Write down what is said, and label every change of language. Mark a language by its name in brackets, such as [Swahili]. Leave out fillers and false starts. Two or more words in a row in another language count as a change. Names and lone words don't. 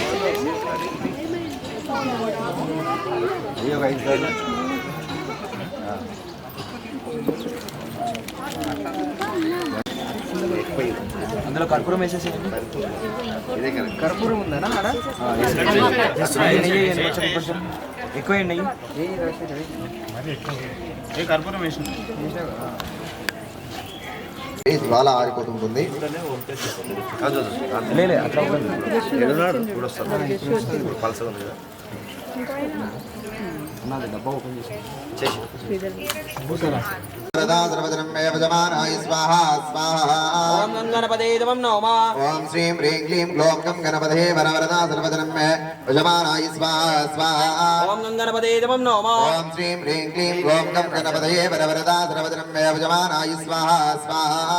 [Telugu] అందులో కర్పూరం వేసేసేయండి కర్పూరం ఉందనా ఆడ కొంచెం ఎక్కువ నెయ్యి కర్పూరం వేసి జ్వాల ఆరిపోతుంటుంది డబ్బా ఓపెన్ చేసి [Sanskrit] वरदा सर्वजनं मे वजमानाय स्वाहा स्वाहा ఓం గణపతిమం నమః ओम श्रीं ह्रीं क्लीं ग्लौं गं गणपते वरवरदा सर्वजनं मे वजमानाय स्वाहा स्वाहा ఓం గణపతిమం నమః ओम श्रीं ह्रीं क्लीं ग्लौं गं गणपते वरवरदा सर्वजनं मे वजमानाय स्वाहा स्वाहा